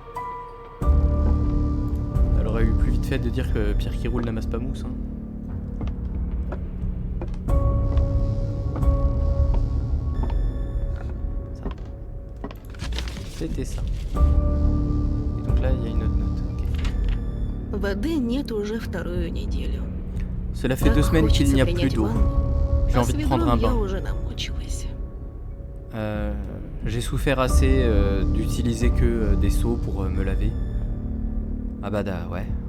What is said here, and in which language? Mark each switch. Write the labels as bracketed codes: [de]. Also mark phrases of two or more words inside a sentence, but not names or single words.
[fr] Non. fait de dire que Pierre qui roule n'amasse pas mousse. Hein. Ça. C'était ça. Et donc là, il y a une autre note. Ok. [ru] Воды нет уже вторую неделю. [fr] Cela fait [ru] Так [fr] 2 semaines qu'il [ru] хочется [fr] n'y a plus [ru] принять [fr] d'eau. [ru] ванну, [fr] J'ai [ru] а [fr] envie [ru] с [fr] de prendre un [ru] ведром я [fr] bain. [ru] уже намочилась. [fr] J'ai souffert assez d'utiliser que des seaux pour me laver. Ah bah ouais.